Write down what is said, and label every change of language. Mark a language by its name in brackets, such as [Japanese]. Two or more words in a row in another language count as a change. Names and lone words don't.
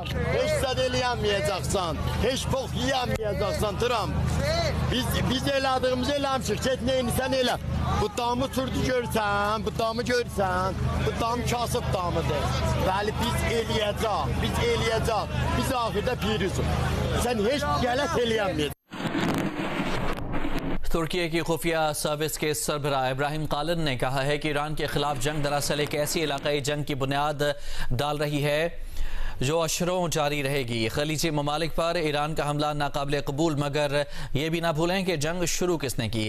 [Azerbaijani] Heç zəd eləyəməyəcəksən. Heç bok yiyəməyəcəksən Trump. Biz elədiyimizi eləmişik. Get neyinsən elə? Bu damı turdu görsən, bu damı görsən, bu dam kasıb damıdır. Bəli, biz eləyəcək, biz axırda pirizik. Sən heç qələt eləyəməyəcəksən. [Urdu] ترکی کی خفیہ سروس کے سربراہ ابراہیم کالن نے کہا ہے کہ ایران کے خلاف جنگ دراصل ایک ایسی علاقائی جنگ کی بنیاد ڈال رہی ہے جو عشروں جاری رہے گی. خلیجی ممالک پر ایران کا حملہ ناقابل قبول، مگر یہ بھی نہ بھولیں کہ جنگ شروع کس نے کی.